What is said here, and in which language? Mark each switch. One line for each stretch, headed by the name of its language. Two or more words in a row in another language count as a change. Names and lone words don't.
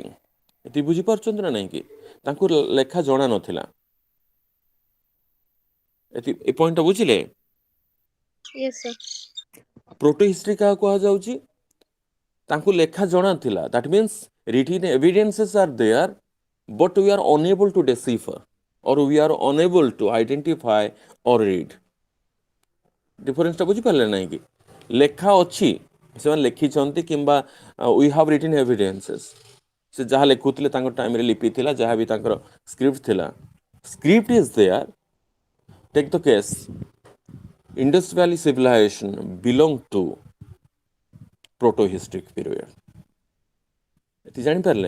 Odia: ଏତିକି ବୁଝିପାରୁଛନ୍ତି ନା ନାହିଁ କି? ତାଙ୍କୁ ଲେଖା ଜଣା ନଥିଲା। ଏ ପଏଣ୍ଟଟା ବୁଝିଲେ?
English: Yes, sir. proto history
Odia: କାହାକୁ କୁହାଯାଉଛି? ତାଙ୍କୁ ଲେଖା ଜଣା ଥିଲା।
English: that means written evidences are there, but we are unable to decipher or we are unable to identify or read।
Odia: ଡିଫରେନ୍ସଟା ବୁଝିପାରିଲେ ନାହିଁ କି? ଲେଖା ଅଛି, ସେମାନେ ଲେଖିଛନ୍ତି, କିମ୍ବା
English: we have written evidences.
Odia: ସେ ଯାହା ଲେଖୁଥିଲେ ତାଙ୍କ ଟାଇମ୍ରେ ଲିପି ଥିଲା, ଯାହା ବି ତାଙ୍କର ସ୍କ୍ରିପ୍ଟ ଥିଲା,
English: script is there. take the case, Indus Valley civilization belong to proto historic period.
Odia: ଏଠି ଜାଣିପାରିଲେ?